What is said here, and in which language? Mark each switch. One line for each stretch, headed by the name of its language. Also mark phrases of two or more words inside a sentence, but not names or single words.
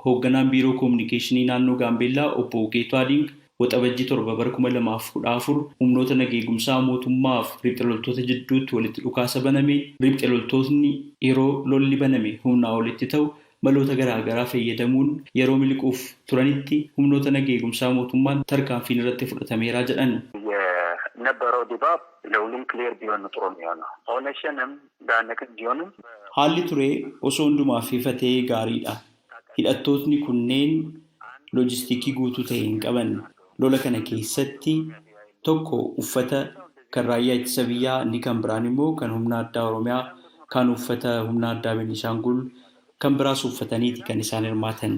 Oromo: Hoogganaan biiroo koominikeeshinii naannoo Gaambeellaa obbo Geetu Adiing waxabajjii 7 bara 2014 humnoota nageegumsaa mootummaaf riphxe loltoota jidduutti walitti dhukaasa baname riphxe loltootni yeroo lolli baname humnaa olitti ta'u maloota garaagaraa fayyadamuun yeroo miliquuf turanitti humnoota nageegumsaa mootummaan tarkaanfiin irratti fudhatameera jedhan.
Amharic: የነበረው ድባብ ለሁሉም ክሊር ቢሆን ጥሩ ነው። ኦነሽንም ዳነክ ቢሆንም
Oromo: haalli ture osoo hundumaaf ifa ta'ee gaariidha. Hidhattootni kunneen loojistiikii guutuu ta'e hin qaban. Lola kana keessatti tokko uffata kan raayyaa ittisa biyyaa inni kan biraan immoo kan humna addaa Oromiyaa kan uffata humna addaa Beenishaangul kan biraas uffataniiti kan isaan hirmaatan.